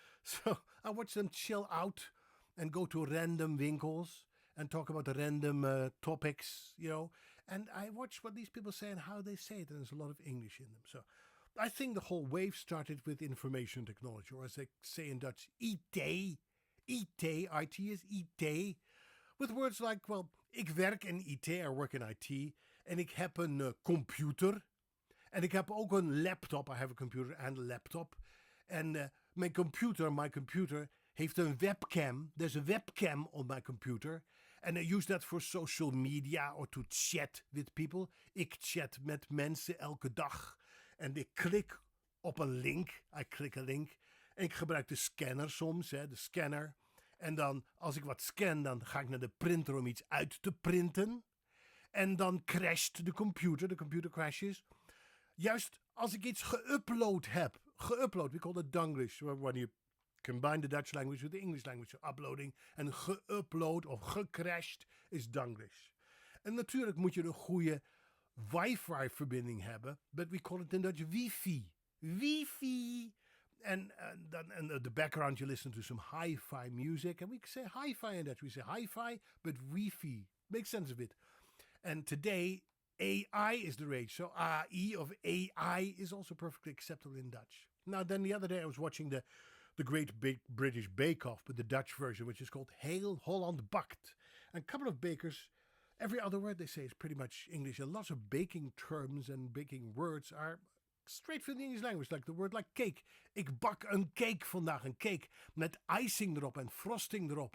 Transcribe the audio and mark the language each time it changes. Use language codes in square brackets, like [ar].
[en] So I watch them chill out and go to random winkels and talk about the random topics. And I watch what these people say and how they say it, and there's a lot of English in them. So I think the whole wave started with information technology, or as they say in Dutch, IT. IT is IT. With words like, well, [nl] ik werk in IT, [en] I work in IT, [nl] en ik heb een computer. En ik heb ook een laptop, [en] I have a computer and a laptop. [nl] En [en] my computer, [nl] heeft een webcam. [en] There's a webcam on my computer. And I use that for social media or to chat with people. [nl] Ik chat met mensen elke dag. En ik klik op een link. [en] I click a link. [nl] En ik gebruik de scanner soms, de scanner. En dan, als ik wat scan, dan ga ik naar de printer om iets uit te printen. En dan crasht de computer [en] crashes. [nl] Juist als ik iets geüpload heb. [en] We call it Dunglish. When you combine the Dutch language with the English language. So uploading en geüpload of gecrashed is Dunglish. [nl] En natuurlijk moet je een goede wifi verbinding hebben. [en] But we call it in Dutch wifi. Wifi. And the background you listen to some hi-fi music. And we say hi-fi in Dutch. We say hi-fi, but Wi-Fi. Makes sense of it. And today, AI is the rage. So AI of AI is also perfectly acceptable in Dutch. Now, then the other day I was watching the Great Big British Bake Off, but the Dutch version, which is called Heel Holland Bakt. And a couple of bakers, every other word they say is pretty much English. And lots of baking terms and baking words are straight from the English language, like the word like cake. [nl] Ik bak een cake vandaag, een cake met icing erop en frosting erop.